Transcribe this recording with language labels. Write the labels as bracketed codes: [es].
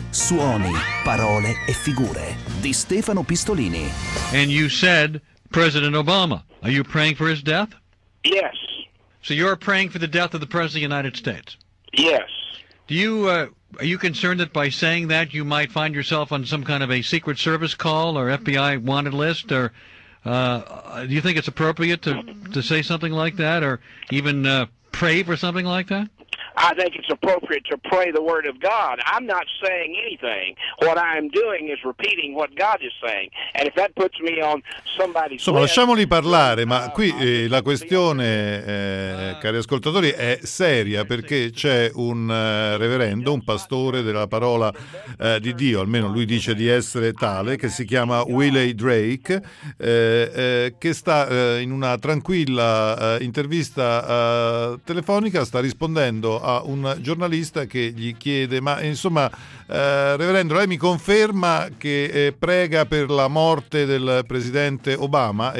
[it] Suoni, parole e figure di Stefano Pistolini. [en] And you said President Obama. Are you praying for his death? Yes. So you're praying for the death of the President of the United States? Yes. Do you are you concerned that by saying that you might find yourself on some kind of a Secret Service call or FBI wanted list, or do you think it's appropriate to say something like that, or even pray for something like that? I think it's appropriate to pray the word of God. I'm not saying anything. What I'm doing is repeating what God is saying. And if that puts me on somebody's [it] insomma, [en] list, [it] lasciamoli parlare, ma qui la questione, cari ascoltatori, è seria, perché c'è un reverendo, un pastore della parola di Dio, almeno lui dice di essere tale, che si chiama Willie Drake, che sta in una tranquilla intervista telefonica, sta rispondendo a un giornalista che gli chiede: ma insomma, reverendo, lei mi conferma che prega per la morte del presidente Obama?